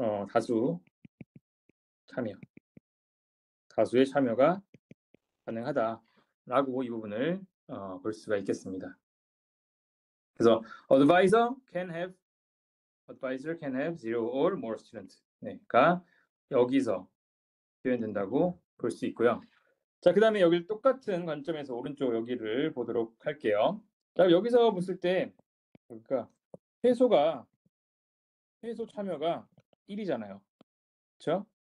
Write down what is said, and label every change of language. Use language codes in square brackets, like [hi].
[ko] 다수 참여, 다수의 참여가 가능하다라고 이 부분을 볼 수가 있겠습니다. [en] 그래서 advisor can have zero or more students. [ko] 가 여기서 표현된다고 볼 수 있고요. 자, 그 다음에 여기 똑같은 관점에서 오른쪽 여기를 보도록 할게요. 자, 여기서 봤을 때 그러니까 최소 참여가 1이잖아요. 그렇죠?